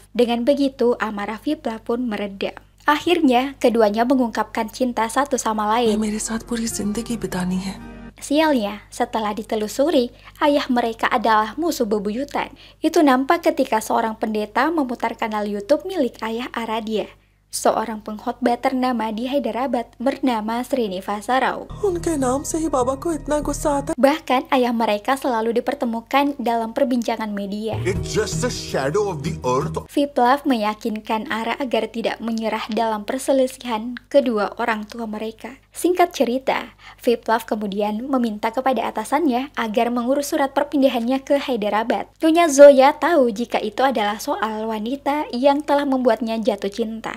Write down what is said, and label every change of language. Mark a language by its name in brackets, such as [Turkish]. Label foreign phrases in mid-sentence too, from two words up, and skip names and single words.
[Indonesian] Dengan begitu, amarah Viplav pun meredam. Akhirnya, keduanya mengungkapkan cinta satu sama lain. Sialnya, setelah ditelusuri, ayah mereka adalah musuh bebuyutan. Itu nampak ketika seorang pendeta memutar kanal YouTube milik ayah Aradia, seorang pengkhotbah ternama di Hyderabad bernama Srinivasa Rao. [Hindi] उनके नाम से ही बाबा को इतना गुस्सा आता [Indonesian] Bahkan ayah mereka selalu dipertemukan dalam perbincangan media. [English] It's just a shadow of the earth. [Indonesian] Viplav meyakinkan Ara agar tidak menyerah dalam perselisihan kedua orang tua mereka. Singkat cerita, Viplav kemudian meminta kepada atasannya agar mengurus surat perpindahannya ke Hyderabad. Nyonya Zoya tahu jika itu adalah soal wanita yang telah membuatnya jatuh cinta.